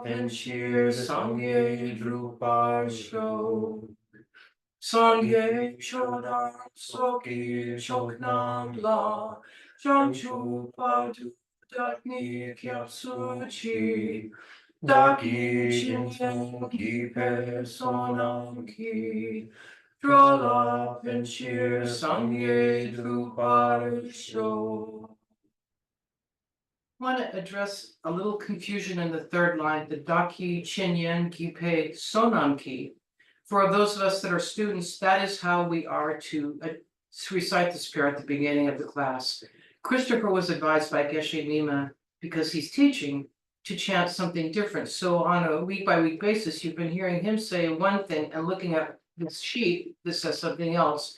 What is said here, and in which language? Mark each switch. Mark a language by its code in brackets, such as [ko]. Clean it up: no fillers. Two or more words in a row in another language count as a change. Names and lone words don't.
[bo] ཕན་ཕྱིར་སངས་རྒྱས་འགྲུབ་པར་ཤོག སངས་རྒྱས་ཆོས་དང་ཚོགས་ཀྱི་མཆོག་རྣམས་ལ། བྱང་ཆུབ་བར་དུ་བདག་ནི་སྐྱབས་སུ་མཆི། བདག་གིས་སྦྱིན་སོགས་བགྱིས་པའི་བསོད་ནམས་ཀྱིས། འགྲོ་ལ་ཕན་ཕྱིར་སངས་རྒྱས་འགྲུབ་པར་ཤོག. [en] I want to address a little confusion in the 3rd line, the [bo] བདག་གིས་སྦྱིན་སོགས་བགྱིས་པའི་བསོད་ནམས་ཀྱིས. [en] For those of us that are students, that is how we are to recite this prayer at the beginning of the class. Christopher was advised by Geshe Nima, because he's teaching, to chant something different. So on a week-by-week basis, you've been hearing him say one thing and looking at this sheet, this says something else.